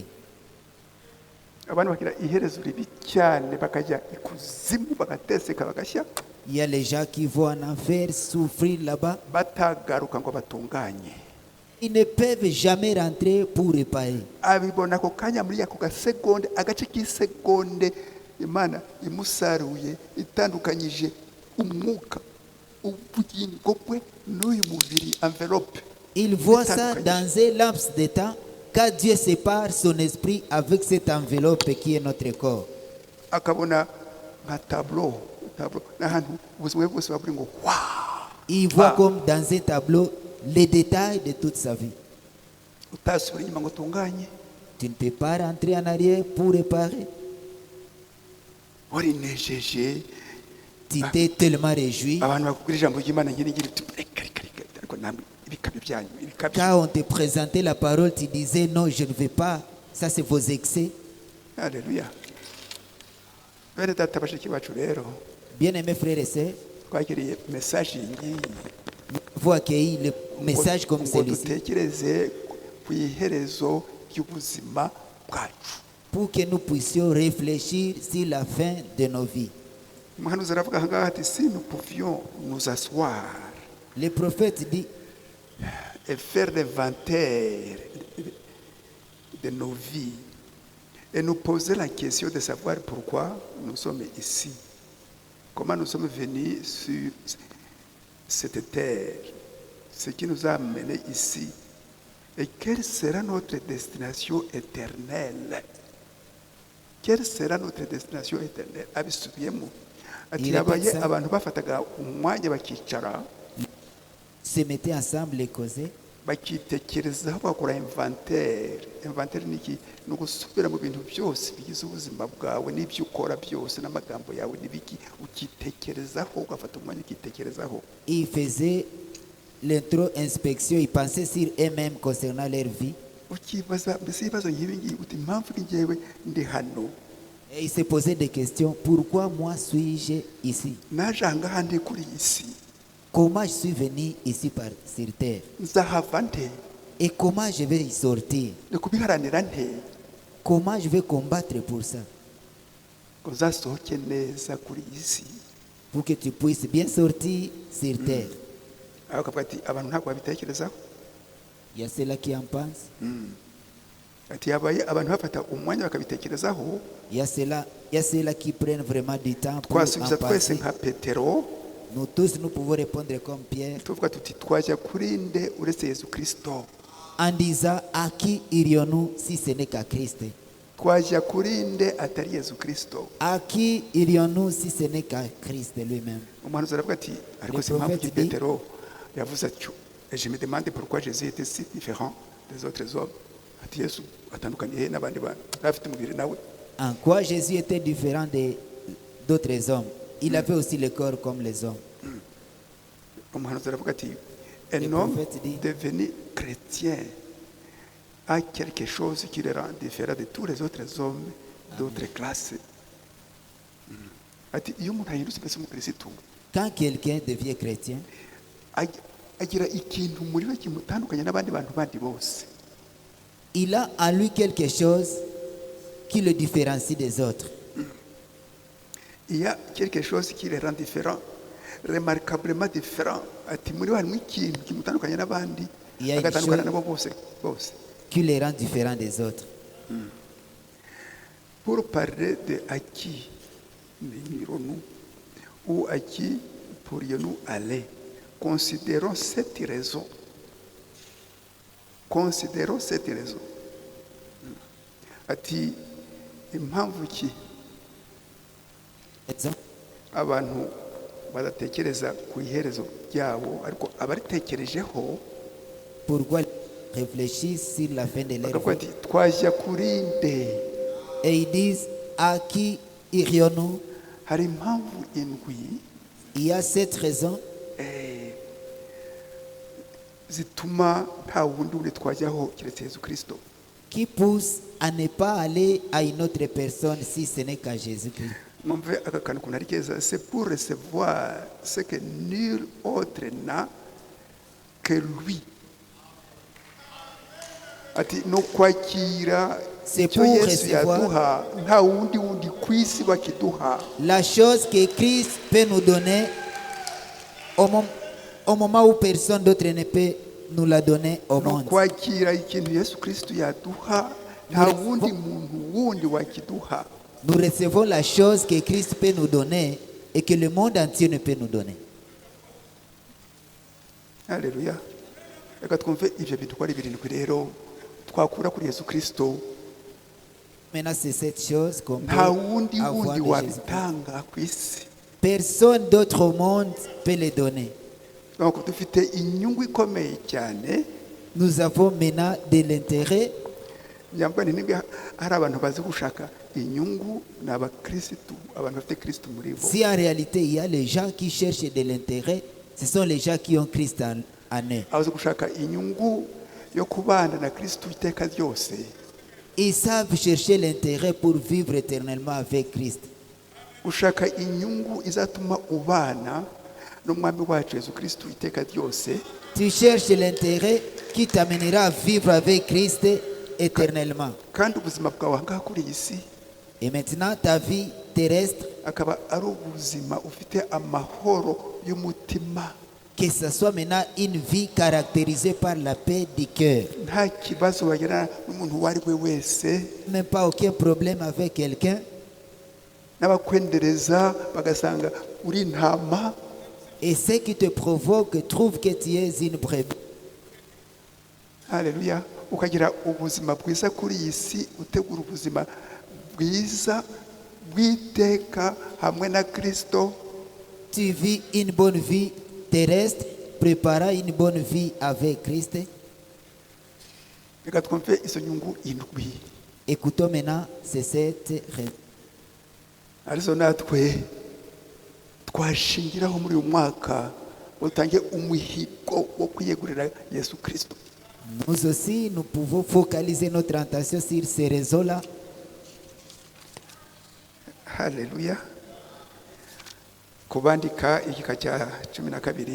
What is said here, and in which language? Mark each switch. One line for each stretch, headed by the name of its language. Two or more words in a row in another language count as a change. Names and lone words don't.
Kinyarwanda: Abantu bagira iherezo ribi cyane bakajya ikuzimu bagateseka bagashya.
French: Il y a les gens qui vont en enfer souffrir là-bas.
Kinyarwanda: Batagaruka ngo batunganye.
French: Ils ne peuvent jamais rentrer pour réparer.
Kinyarwanda: Abibona ko kanya muri ako gasegonde agace k'isegonde Imana imusaruye itandukanyije umwuka ubugingo bwe n'uyu mubiri envelope.
French: Il voit ça dans un laps de temps quand Dieu sépare son esprit avec cette enveloppe qui est notre corps.
Kinyarwanda: Akabona nka tableau n'ahantu ubuzima bwose baburi ngo wow.
French: Il voit comme dans un tableau les détails de toute sa vie.
Kinyarwanda: Utasubira inyuma ngo tunganye.
French: Tu ne peux pas rentrer en arrière pour réparer.
Kinyarwanda: Warinejeje.
French: Tu t'es tellement réjoui.
Kinyarwanda: Abantu bakubwira ijambo ry'Imana ngiri ariko namwe ibikabyo byanyu ibikabyo.
French: Quand on te présentait la parole, tu disais non, je ne veux pas. Ça, c'est vos excès. Alléluia.
Kinyarwanda: Bene data bashiki bacu rero.
French: Bien-aimés frères et sœurs,
Kinyarwanda: twakiriye message ngiyi.
French: Vous accueillez le message comme celui-ci.
Kinyarwanda: Dutekereze ku iherezo ry'ubuzima bwacu.
French: Pour que nous puissions réfléchir sur la fin de nos vies.
Kinyarwanda: Umuhanuzi aravuga ngaha ati
French: si nous pouvions nous asseoir. Le prophète dit et faire l'inventaire de nos vies et nous poser la question de savoir pourquoi nous sommes ici. Comment nous sommes venus sur cette terre, ce qui nous a amenés ici Et quelle sera notre destination éternelle? Quelle sera notre destination éternelle?
Kinyarwanda: Abisubiyemo ati
French: Il
Kinyarwanda: yabaye
French: répète ça.
Kinyarwanda: abantu bafataga umwanya bakicara
French: Se mettaient ensemble et causaient.
Kinyarwanda: bakitekerezaho bakora inventaire. Inventaire ni iki? Ni ugusubira mu bintu byose bigize ubuzima bwawe n'ibyo ukora byose n'amagambo yawe n'ibiki, ukitekerezaho, ugafata umwanya ukitekerezaho.
French: Ils faisaient l'intro-inspection, ils pensaient sur eux-mêmes concernant leur vie.
Kinyarwanda: Ukibaza mbese ibibazo nk'ibi ngibi uti impamvu ni njyewe ndi hano,
French: Et ils se posaient des questions. Pourquoi moi suis-je ici?
Kinyarwanda: naje aha ngaha ndi kuri iyi si,
French: Comment je suis venu ici sur terre?
Kinyarwanda: nzahava nte,
French: Et comment je vais y sortir?
Kinyarwanda: ni kubiharanira nte
French: Comment je vais combattre pour ça?
Kinyarwanda: ngo uzasohoke neza kuri iyi si.
French: Pour que tu puisses bien sortir sur terre.
Kinyarwanda: aho akavuga ati abantu ntabwo babitekerezaho.
French: Il y a ceux-là qui en pensent.
Kinyarwanda: ati yabaye abantu bafata umwanya bakabitekerezaho,
French: Il y a ceux-là qui prennent vraiment du temps pour en
Kinyarwanda: twasubiza twese
French: penser.
Kinyarwanda: nka Petero
French: Nous tous, nous pouvons répondre comme Pierre
Kinyarwanda: tuvuga tuti twajya kuri nde uretse Yesu Kristo?
French: en disant à qui irions-nous si ce n'est qu'à Christ?
Kinyarwanda: Twajya kuri nde atari Yesu Kristo?
French: À qui irions-nous si ce n'est qu'à Christ lui-même?
Kinyarwanda: umuhanuzi aravuga ati ariko si impamvu ki Petero yavuze atyo,
French: je me demande pourquoi Jésus était si différent des autres hommes.
Kinyarwanda: ati Yesu atandukanye he n'abandi bantu, afite umubiri nawe.
French: En quoi Jésus était différent d'autres hommes? Il avait aussi le corps comme les hommes.
Kinyarwanda: umuhanuzi aravuga ati un
French: Le homme prophète dit, devenu chrétien a quelque chose qui le rend différent de tous les autres hommes d'autres classes.
Kinyarwanda: ati iyo umuntu ahindutse mbese umukirisitu
French: quand quelqu'un devient chrétien,
Kinyarwanda: agira ikintu muri we kimutandukanya n'abandi bantu bandi bose.
French: il a en lui quelque chose qui le différencie des autres. Il y a quelque chose qui le rend différent, remarquablement différent.
Kinyarwanda: ati muri we harimo ikintu kimutandukanya n'abandi,
French: Il y a une
Kinyarwanda: agatandukana
French: chose-
Kinyarwanda: nabo bose.
French: Qui le rend différent des autres. Pour parler de à qui nous irons-nous ou à qui pourrions-nous aller, considérons cette raison. Considérons cette raison.
Kinyarwanda: ati impamvu ki
French: Exemple,
Kinyarwanda: abantu badatekereza ku iherezo ryabo, ariko abaritekerejeho
French: pourquoi ils réfléchissent sur la fin de leur
Kinyarwanda: bakavuga
French: vie.
Kinyarwanda: ati twajya kuri nde?
French: Et ils disent, à qui irions-nous?
Kinyarwanda: hari impamvu indwi
French: Il y a cette raison
Kinyarwanda: zituma nta wundi uri twajyaho keretse Yesu Kristo.
French: qui pousse à ne pas aller à une autre personne si ce n'est qu'à Jésus-Christ.
Kinyarwanda: mwumve aka kantu ukuntu ari keza.
French: C'est pour recevoir ce que nul autre n'a que lui.
Kinyarwanda: ati no kwakira
French: C'est
Kinyarwanda: icyo
French: pour
Kinyarwanda: Yesu
French: recevoir
Kinyarwanda: yaduha nta wundi ku isi bakiduha.
French: la chose que Christ peut nous donner au moment où personne d'autre ne peut nous la donner au
Kinyarwanda: no
French: monde.
Kinyarwanda: kwakira ikintu Yesu Kristo yaduha nta wundi muntu wundi wakiduha.
French: Nous recevons la chose que Christ peut nous donner et que le monde entier ne peut nous donner.
Kinyarwanda: Haleluya. Reka twumve ibyo bintu ko ari birindwi rero twakura kuri Yesu Kristo.
French: Maintenant, c'est cette chose qu'on peut
Kinyarwanda: nta wundi
French: avoir
Kinyarwanda: wundi
French: de Jésus.
Kinyarwanda: wabitanga ku isi.
French: Personne d'autre au monde peut les donner.
Kinyarwanda: Donc dufite inyungu ikomeye cyane.
French: Nous avons maintenant de l'intérêt.
Kinyarwanda: nyambwa ni niba hari abantu bazi gushaka inyungu ni abakirisitu, abantu bafite Kristo muri bo.
French: Si en réalité il y a les gens qui cherchent de l'intérêt, ce sont les gens qui ont Christ en eux.
Kinyarwanda: abazi gushaka inyungu yo kubana na Kristo iteka ryose.
French: Ils savent chercher l'intérêt pour vivre éternellement avec Christ.
Kinyarwanda: ushaka inyungu izatuma ubana n'umwami wacu Yesu Kristo iteka ryose.
French: Tu cherches l'intérêt qui t'amènera à vivre avec Christ éternellement.
Kinyarwanda: kandi ubuzima bwawe aha ngaha kuri iyi si
French: Et maintenant, ta vie terrestre,
Kinyarwanda: akaba ari ubuzima ufite amahoro y'umutima,
French: que ce soit maintenant une vie caractérisée par la paix du cœur.
Kinyarwanda: nta kibazo wagirana n'umuntu uwo ari we wese,
French: Même pas aucun problème avec quelqu'un.
Kinyarwanda: n'abakwendereza bagasanga uri intama.
French: Et ce qui te provoque trouve que tu es une brebis.
Kinyarwanda: haleluya, ukagira ubuzima bwiza kuri iyi si, utegura ubuzima bwiza bw'iteka hamwe na Kristo.
French: Tu vis une bonne vie terrestre, préparant une bonne vie avec Christ.
Kinyarwanda: Reka twumve izo nyungu indwi
French: Écoutons maintenant ces 7
Kinyarwanda: arizo natwe twashingiraho muri uyu mwaka utange umuhigo wo kwiyegurira Yesu Kristo.
French: Nous aussi, nous pouvons focaliser notre attention sur ces raisons-là.
Kinyarwanda: Haleluya. Kubandika igika cya 12